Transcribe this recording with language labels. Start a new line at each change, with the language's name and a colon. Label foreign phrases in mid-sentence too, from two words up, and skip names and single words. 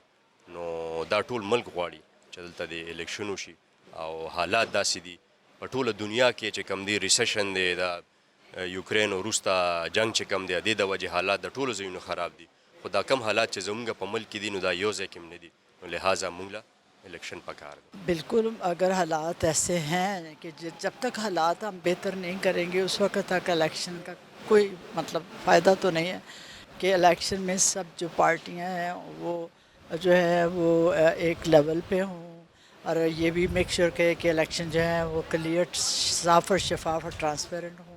Pashto: نو دا ټول ملک غواړي چې دلته د الیکشن وشي او حالات داسې دي په ټوله دنیا کې چې کوم دی ریسیشن دی، د یوکرین وروسته جنګ چې کوم دی، د دې د وجې حالات د ټولو ځایونو خراب دي. خو دا کم حالات چې زمونږ په ملک کې دي نو دا یو ځای کې هم نه دي، نو لہٰذا مونږ له الیکشن پکار دی.
Urdu: بالکل اگر حالات ایسے ہیں کہ جب تک حالات ہم بہتر نہیں کریں گے اس وقت تک الیکشن کا کوئی مطلب فائدہ تو نہیں ہے کہ الیکشن میں سب جو پارٹیاں ہیں وہ جو ہے وہ ایک لیول پہ ہوں اور یہ بھی
English: make sure
Urdu: کہ الیکشن جو ہیں وہ کلیئر صاف اور شفاف اور ٹرانسپیرنٹ ہوں.